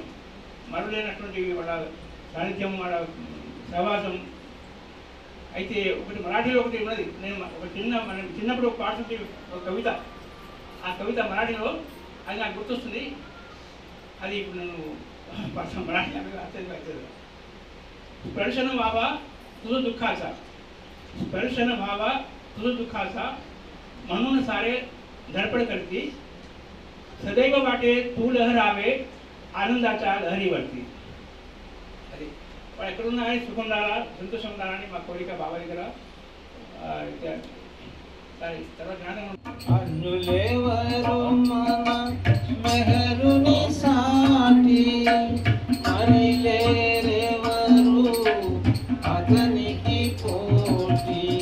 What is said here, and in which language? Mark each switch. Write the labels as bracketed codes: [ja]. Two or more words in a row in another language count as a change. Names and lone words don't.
[te] మరులేనటువంటి వాళ్ళ సాన్నిధ్యం, వాళ్ళ సహవాసం. అయితే ఒకటి మరాఠీలో ఒకటి ఉన్నది. నేను మనం చిన్నప్పుడు ఒక పాట ఒక కవిత, ఆ కవిత మరాఠీలో అది నాకు గుర్తొస్తుంది. అది ఇప్పుడు నేను మరాఠీ అవుతుంది. [mr] स्पर्शन बाबा तुझं दुःखाचा, स्पर्शन व्हावा तुझं दुःखाचा, म्हणून सारे धडपड करती, सदैव वाटे तू लहरावे आनंदाच्या लहरीवरती. [te] అది వాడు ఎక్కడున్నా కానీ సుఖం రాలా, సంతోషం రాలని మా కోరిక బాబా దగ్గర. తర్వాత అనులేవరు మన మెహరుని సాటి, మరిలేరెవరు అతనికి పోటీ.